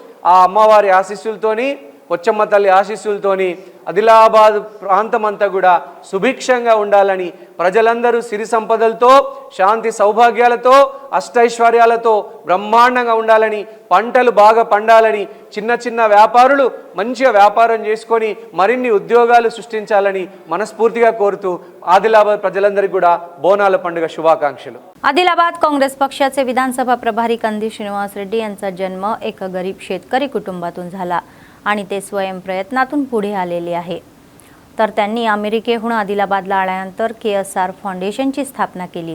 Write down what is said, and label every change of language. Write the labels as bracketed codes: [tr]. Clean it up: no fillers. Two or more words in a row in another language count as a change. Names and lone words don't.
[te] ఆ అమ్మవారి ఆశీస్సులతోని పొచ్చమ్మ తల్లి ఆశీస్సులతోని ఆదిలాబాద్ ప్రాంతం అంతా కూడా సుభిక్షంగా ఉండాలని, ప్రజలందరూ సిరి సంపదలతో శాంతి సౌభాగ్యాలతో అష్టైశ్వర్యాలతో బ్రహ్మాండంగా ఉండాలని, పంటలు బాగా పండాలని, చిన్న చిన్న వ్యాపారులు మంచిగా వ్యాపారం చేసుకొని మరిన్ని ఉద్యోగాలు సృష్టించాలని మనస్ఫూర్తిగా కోరుతू आदिलाबाद प्रजलंदरिकी కూడా బోనాల పండుగ శుభాకాంక్షలు. [mr] आदिलाबाद काँग्रेस पक्षाचे विधानसभा प्रभारी कंदी श्रीनिवास रेड्डी यांचा जन्म एका गरीब शेतकरी कुटुंबातून झाला आणि ते स्वयं प्रयत्नातून पुढे आलेले आहे. तर त्यांनी अमेरिकेहून आदिलाबादला आल्यानंतर KSR फाउंडेशनची स्थापना केली.